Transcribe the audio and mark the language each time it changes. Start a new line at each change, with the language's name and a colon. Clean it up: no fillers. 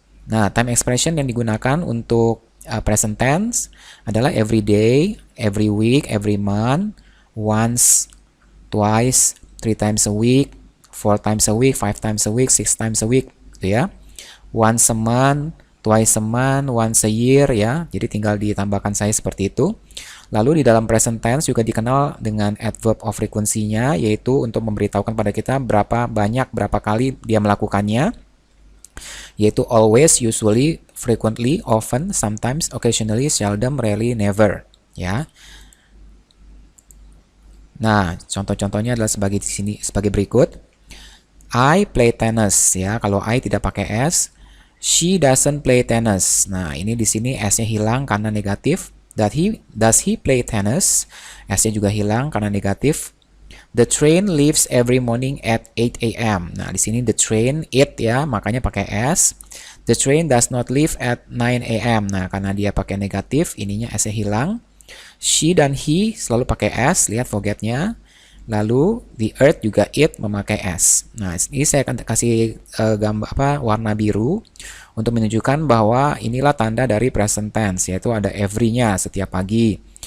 Indonesian: Nah, time expression yang digunakan untuk present tense adalah every day, every week, every month, once, twice, 3 times a week, 4 times a week, 5 times a week, 6 times a week, gitu ya. Once a month, twice a month, once a year ya. Jadi tinggal ditambahkan saya seperti itu. Lalu di dalam present tense juga dikenal dengan adverb of frequency-nya, yaitu untuk memberitahukan pada kita berapa banyak, berapa kali dia melakukannya. Yaitu always, usually, frequently, often, sometimes, occasionally, seldom, rarely, never ya. Nah, contoh-contohnya adalah sebagai di sini sebagai berikut.
English: I play tennis
Indonesian: ya. Kalau I tidak pakai s.
English: She doesn't play tennis.
Indonesian: Nah, ini di sini s-nya hilang karena negatif.
English: Does he play tennis?
Indonesian: S-nya juga hilang karena negatif.
English: The train leaves every morning at 8 a.m.
Indonesian: Nah, di sini the train it ya, makanya pakai s.
English: The train does not leave at 9 a.m.
Indonesian: Nah, karena dia pakai negatif, ininya s-nya hilang. She dan he selalu pakai s, lihat forgetnya. Lalu the earth juga it memakai s. Nah, ini saya akan kasih gambar warna biru untuk menunjukkan bahwa inilah tanda dari present tense, yaitu ada every-nya setiap pagi.